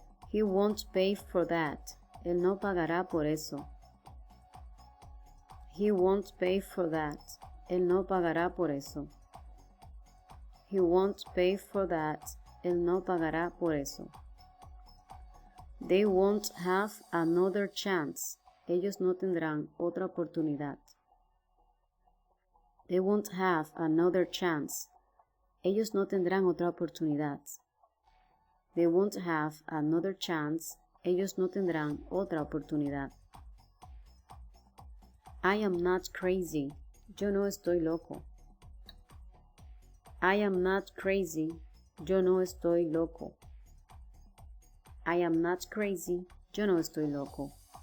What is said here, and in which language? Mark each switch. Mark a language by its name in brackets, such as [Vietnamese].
[English] He won't pay for that. [Spanish] Él no pagará por eso. [English] He won't pay for that. [Spanish] Él no pagará por eso. [English] He won't pay for that. [Spanish] Él no pagará por eso. [English] They won't have another chance. [Spanish] Ellos no tendrán otra oportunidad. [English] They won't have another chance. [Spanish] Ellos no tendrán otra oportunidad. [English] They won't have another chance. [Spanish] Ellos no tendrán otra oportunidad. [English] I am not crazy. [Spanish] Yo no estoy loco. [English] I am not crazy. [Spanish] Yo no estoy loco. [English] I am not crazy. [Spanish] Yo no estoy loco.